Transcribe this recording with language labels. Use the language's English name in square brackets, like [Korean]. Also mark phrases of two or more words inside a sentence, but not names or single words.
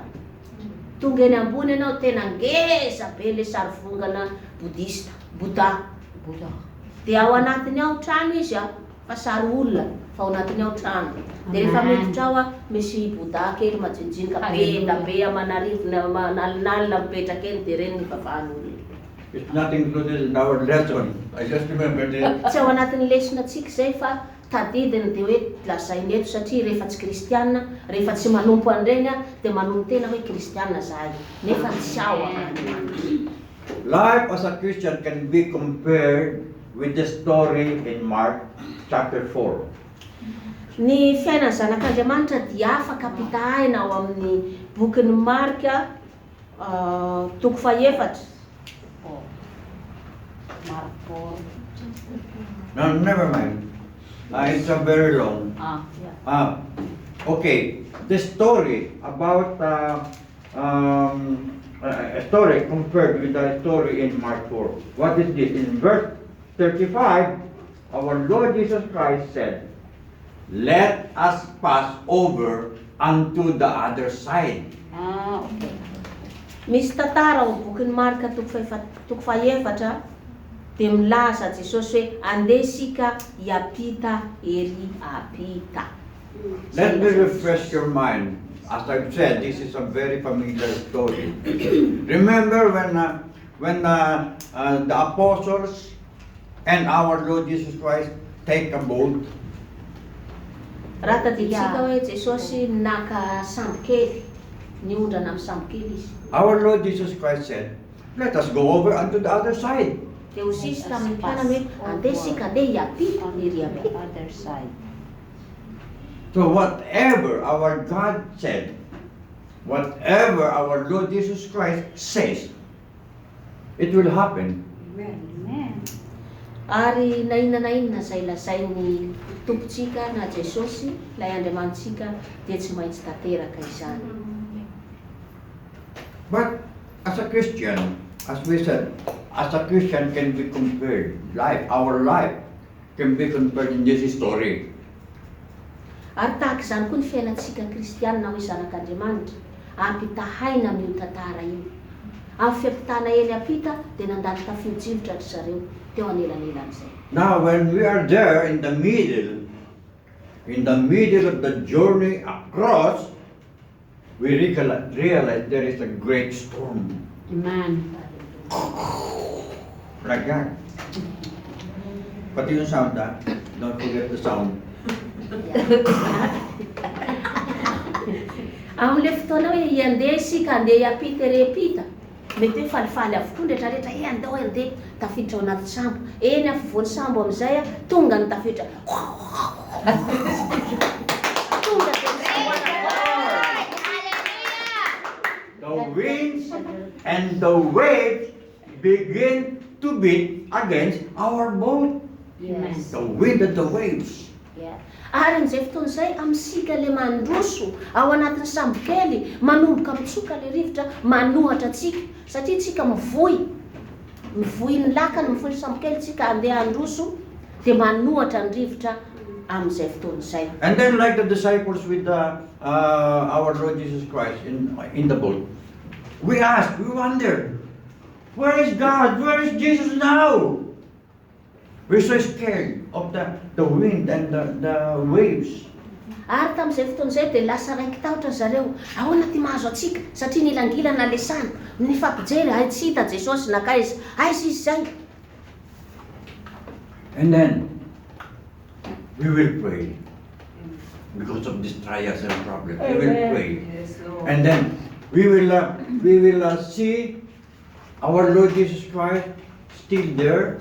[Malagasy] Tonga eny ambony ianao tena ngeza be ilay sary vongana bodista, Buddha. Dia ao anatiny ao trano izy fa sary olona fa ao anatiny ao trano. Dia rehefa miditra ao misy Buddha kely majinijinika be da be amanarivona nalinalina mipetraka eny dia reny ny vavan'olona. [English] It's not included in our lesson. I just remembered it. [Malagasy] Tsy ao anatin'ny lesonantsika izay fa tadidiny dia hoe lazainy eto satria rehefa tsy kristianina, rehefa tsy manompo an'ireny dia manompo tena hoe kristianina zahay. Nefa tsy ao Andriamanitra. [English] Life as a Christian can be compared with the story in Mark chapter 4. [Malagasy] Ny fiainan'ny zanak'Andriamanitra dia afaka pitahina ao amin'ny bokin'ny Marka toko faha-efatra. [English] Marco. No, never mind. It's a very long. Okay, the story about a story compared with the story in Mark 4. What is this? In verse 35, our Lord Jesus Christ said, "Let us pass over unto the other side." Okay. [Malagasy] Misy tantara ao bokin'ny Marka toko faha-efatra dia milaza Jesosy hoe andesika hiampita ery apita. [English] Let me refresh your mind. As I've said, this is a very familiar story. Remember when the apostles and our Lord Jesus Christ take a boat? [Malagasy] Raha tadiditsika hoe Jesosy naka sambo kely, niondrana amin'ny sambo kely izy. [English] Our Lord Jesus Christ said, "Let us go over unto the other side." [Malagasy] Dia ho sisy tamin'ny mpianany hoe andesika andeha hiampita ery apita. [English] Other side. So whatever our God said, whatever our Lord Jesus Christ says, it will happen. Amen. [Malagasy] Ary na inona izay lazain'ny tompontsika na Jesosy, ilay Andriamanitsika, dia tsy maintsy tanteraka izany. [English] But as a Christian, as we said, as a Christian can be compared, our life can be compared in this story. [Malagasy] Ary tahaka izany koa ny fiainantsika kristianina hoe zanak'Andriamanitra, ampitahaina amin'io tantara io. Amin'ny fiampitana eny ampita dia nandalo tafio-drivotra ry zareo teo anelanelan'izay. [English] Now when we are there in the middle of the journey across, we realize there is a great storm. Amen. Like that. [Filipino] Pati yung sound, [English] don't forget the sound. [Malagasy] Amin'ilay fotoana hoe iandesika andeha hiampita ery ampita, mety hoe falifaly avokoa ny rehetrarehetra andao andeha tafiditra ao anaty sambo. Eny afovoan'ny sambo amin'izay tonga ny tafiditra. Tonga [English] The winds and the waves begin to beat against our boat. Yes. The wind and the waves. [Malagasy] Ary n'izay fotoana izay amintsika le mandroso ao anatin'ny sambo kely, manomboka mitsoka le rivotra, manohatra atsika satria tsika mivoy ny lakana, mivoy ny sambo kely tsika andeha androso dia manohatra ny rivotra amin'izay fotoana izay. [English] And then like the disciples with our Lord Jesus Christ in the boat, we wonder, where is God? Where is Jesus now? We're so scared of the wind and the waves. [Malagasy] Ary tamin'izay fotoana izay dia lasa raiky tahotra zareo, ahoana ty mahazo atsika satria nilangilana lesana, nifampijery tsy hita Jesosy nakaiza, aiza izy zay. [English] And then we will pray because of these trials and problems. We will pray, and then we will see our Lord Jesus Christ still there.